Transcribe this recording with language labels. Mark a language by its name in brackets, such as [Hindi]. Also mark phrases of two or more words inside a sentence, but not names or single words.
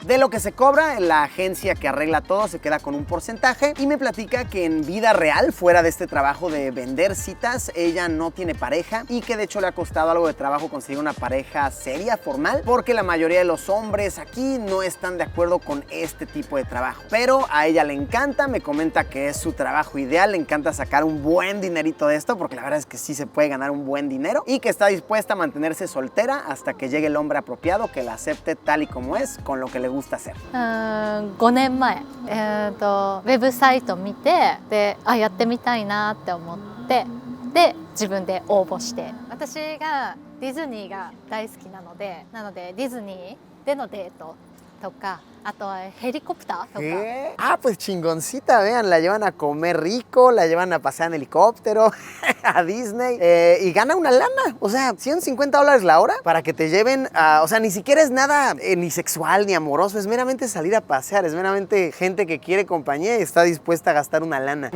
[Spanish] De lo que se cobra, la agencia que arregla todo se queda con un porcentaje y me platica que en vida real, fuera de este trabajo de vender citas, ella no tiene pareja y que de hecho le ha costado algo de trabajo conseguir una pareja seria, formal, porque la mayoría de los hombres aquí no están de acuerdo con este tipo de trabajo. Pero a ella le encanta, me comenta que es su trabajo ideal, le encanta sacar un buen dinerito de esto, porque la verdad es que sí se puede ganar un buen dinero y que está dispuesta a mantenerse soltera hasta que llegue el hombre apropiado que la acepte tal y como es, con lo que le gusta hacer. [Japanese] 5 年前、ウェブサイト見て、で、やってみたいなって思って、で、 で自分で応募して、私がディズニーが大好きなのでディズニーでのデートとか、あとはヘリコプターとか。 [Spanish] Ah, pues chingoncita, vean, la llevan a comer rico, la llevan a pasear en helicóptero, a Disney, y gana una lana, o sea, $150 la hora para que te lleven a, o sea, ni siquiera es nada ni sexual ni amoroso, es meramente salir a pasear, es meramente gente que quiere compañía y está dispuesta a gastar una lana.